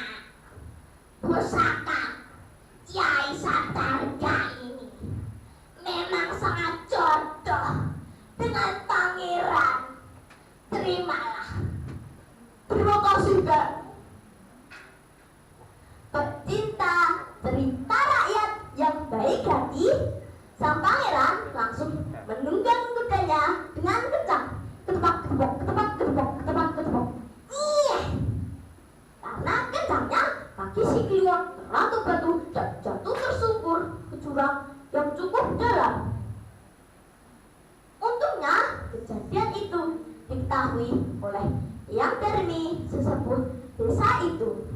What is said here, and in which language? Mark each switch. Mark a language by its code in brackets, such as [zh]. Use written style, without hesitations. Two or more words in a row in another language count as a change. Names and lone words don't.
[id] Pusaka Kiai Sabtarga ini memang sangat jodoh dengan pangeran. Terimalah." "Terima kasih, Kak." Pecinta cerita rakyat yang baik hati, sang pangeran langsung menunggang kudanya dengan kencang. Ketepak, ketepok, ketepak, ketepok, ketepak, ketepok. Iya. Karena kencangnya, kaki si Kliwon terlantuk batu dan jatuh tersungkur ke jurang yang cukup dalam. Untungnya, kejadian itu diketahui oleh Yang Darmi, sesepuh desa itu.